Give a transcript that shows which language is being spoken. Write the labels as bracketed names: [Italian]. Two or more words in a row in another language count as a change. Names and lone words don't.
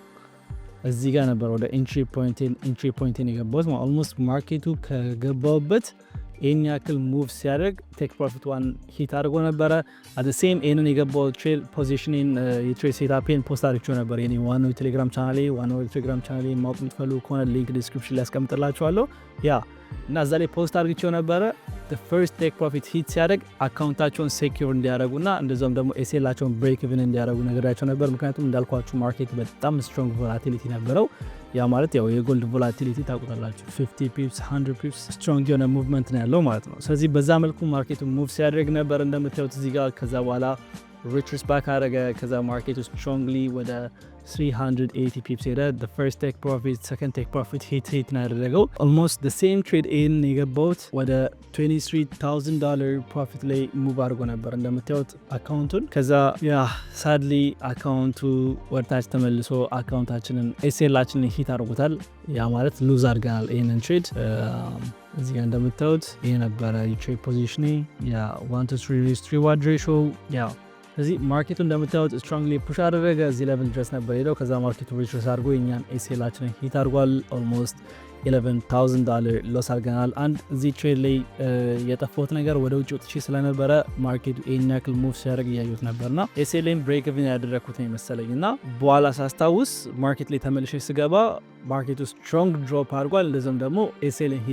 [Amharic] እዚህ ጋር ነበር ወደ ኢንትሪ ፖይንቴን የገባሁት። ኦልሞስት ማርኬቱ ከገባሁበት ይሄን ያክል ሙቭ ሲያደርግ [English] take profit one hit [Amharic] አድርጎ ነበረ። [English] at the same [Amharic] ይሄንን የገባው ትሬድ ፖዚሽኔን የትሬድ ሴታፔን ፖስት አድርጌው ነበር። የኔ ዋናው ቴሌግራም ቻናሌ ማወቅ የምትፈልጉ ከሆነ ሊንክ ዲስክሪፕሽን ላይ አስቀምጥላችኋለሁ። ያ እና እዛ ላይ ፖስት አድርጌው ነበረ። [English] the first take profit hit [Amharic] ሲያደርግ አካውንታቸውን ሴኪዩር እንዲያደርጉና እንደዛም ደግሞ ኤሴላቸውን [English] break even [Amharic] እንዲያደርጉ ነገራቸው ነበር። ምክንያቱም እንዳልኳችሁ ማርኬት በጣም [English] strong volatility [Amharic] ነበረው። ያ ማለት ያው የጎልድ ቮላቲሊቲ ታውቁታላችሁ 50 ፒፕስ 100 ፒፕስ ስትሮንግ የሆነ ሙቭመንት ነው ያለው ማለት ነው። ስለዚህ በዛ መልኩ ማርኬቱ ሙቭ ሲያደርግ ነበር እንደምታዩት እዚህ ጋር። ከዛ በኋላ [English] retrace back [Amharic] አደረገ። ከዛ ማርኬቱ ስትሮንግሊ ወደ 380 ፒፕስ ሄደ። [English] the first take profit second take profit hit [Amharic] ነው ያደረገው። [English] almost the same trade in [Amharic] የገባውት ወደ $23,000 ፕሮፊት ላይ ሙቭ አድርጎ ነበር እንደምታዩት አካውንቱን። ከዛ ያ ሳድሊ አካውንቱ ወርታች ተመልሶ አካውንታችንን ኤስኤላችንን ሂት አድርጎታል። ያ ማለት ሉዝ አድርገናል ይህንን ትሬድ። እዚህ ጋር እንደምታዩት ይሄ ነበረ የትሬድ ፖዚሽኔ። ያ 1-3 [English] risk reward ratio [Amharic] ያ እዚህ ማርኬቱ እንደምታዩት [English] strongly push [Amharic] አደረገ። እዚህ ሌቭል ድረስ ነበር ሄደው። ከዛ ማርኬቱ ሪትሬስ አድርጎ የኛን ኤስኤላችንን ሂት አድርጓል። ኦልሞስት $11,000 ሎስ አድርገናል። አንድ እዚህ ትሬድ ላይ የጠፋሁት ነገር ወደ ውጭ ወጥቼ ስለነበረ ማርኬቱ ይሄን ያክል ሙቭ ሲያደርግ እያዩት ነበርና ኤስኤልን [English] break even [Amharic] ያደረኩት ነው መሰለኝ እና በኋላ ሳስታውስ ማርኬት ላይ ተመልሼ ስገባ ማርኬቱ [English] strong drop [Amharic] አድርጓል። እንደዚህም ደግሞ ኤስኤልን ሂት